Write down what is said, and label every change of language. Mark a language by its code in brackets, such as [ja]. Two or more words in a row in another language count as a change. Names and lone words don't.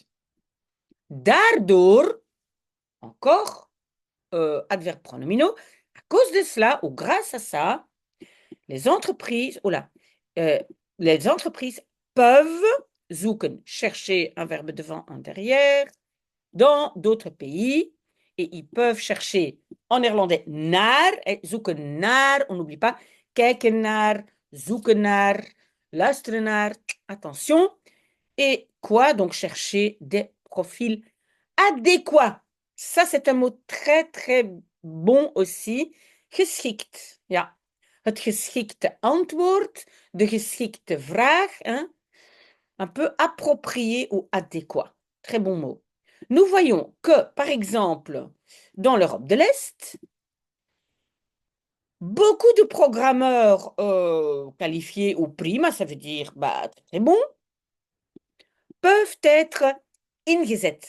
[fr] Daardoor, encore, adverbe pronominaux, à cause de cela, ou grâce à ça, les entreprises, les entreprises peuvent zoeken, chercher un verbe devant, un derrière, dans d'autres pays, et ils peuvent chercher en néerlandais [nl] naar, zoeken naar, [fr] on n'oublie pas, [nl] kijken naar, zoeken naar, luisteren naar, [fr] attention, et quoi, donc chercher des profils adéquats. Ça, c'est un mot très, très bon aussi. [nl] Geschikt, ja. Het geschikte antwoord, de geschikte vraag, [fr] hein? Un peu approprié ou adéquat. Très bon mot. Nous voyons que, par exemple, dans l'Europe de l'Est, beaucoup de programmeurs qualifiés ou prima, ça veut dire bah, très bon, peuvent être ingezet.